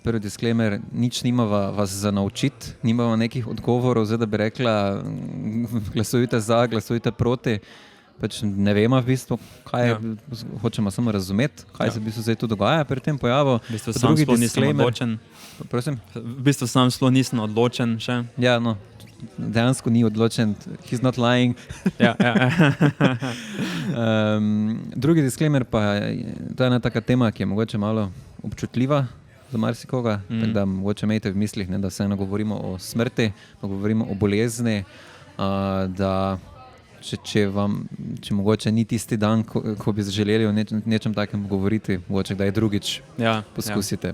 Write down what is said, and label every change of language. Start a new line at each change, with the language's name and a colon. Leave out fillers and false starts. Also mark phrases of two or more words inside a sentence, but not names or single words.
Slovenian: Prvi disclaimer, nič nimava vas za naučiti, nimava nekih odgovorov, zdaj da bi rekla, glasujte za, glasujte proti. Pač ne vemo v bistvu, kaj hočemo samo razumeti, kaj se v bistvu zdaj tu dogaja pri tem pojavu. V bistvu sam sploh nisem odločen. Prosim? V bistvu sam sploh nisem odločen še. Ja, no, dejansko ni odločen.
English: He's not lying.
Slovenian: Ja. Drugi disclaimer pa, to je ena taka tema, ki je mogoče malo občutljiva za marsikoga, tako da mogoče imejte v mislih, ne, da vseeno govorimo o smrti, da govorimo o bolezni, da če mogoče ni tisti dan, ko bi želeli o nečem takem govoriti, mogoče kdaj drugič poskusite.